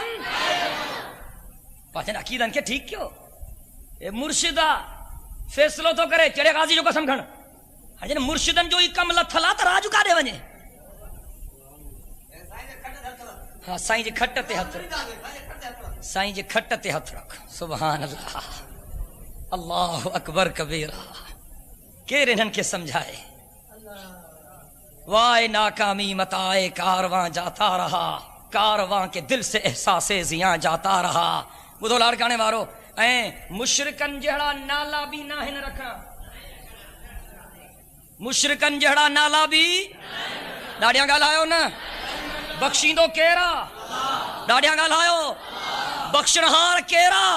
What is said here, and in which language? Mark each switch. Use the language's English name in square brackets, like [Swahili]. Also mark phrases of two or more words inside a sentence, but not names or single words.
[Sindhi] पंहिंजनि अक़ीदनि खे ठीकु कयो। ए मुर्शिद आहे, फ़ैसिलो थो करे कहिड़े गाज़ी जो कसम खण। हाणे मुर्शिदनि जो ई कमु लथल आहे त राजू काॾे वञे? हा, साईं जी खट ते हथ, साईं जी खट ते हथ रख। [Arabic] سبحان الله، الله أكبر كبيرا. [Sindhi] केर इन्हनि खे सम्झाए? [Urdu] وائے ناکامی متاعِ کارواں جاتا رہا، کارواں کے دل سے احساسِ زیاں جاتا رہا. [Sindhi] ॿुधो लाड़काणे वारो, ऐं मुशरिकनि जहिड़ा नाला बि न आहिनि रखा, मुशरिकनि जहिड़ा नाला बि। ॾाढियां ॻाल्हायो न। बख़्शींदो केरु आहे? ॾाढियां ॻाल्हायो। बख़्शणहार केरु आहे?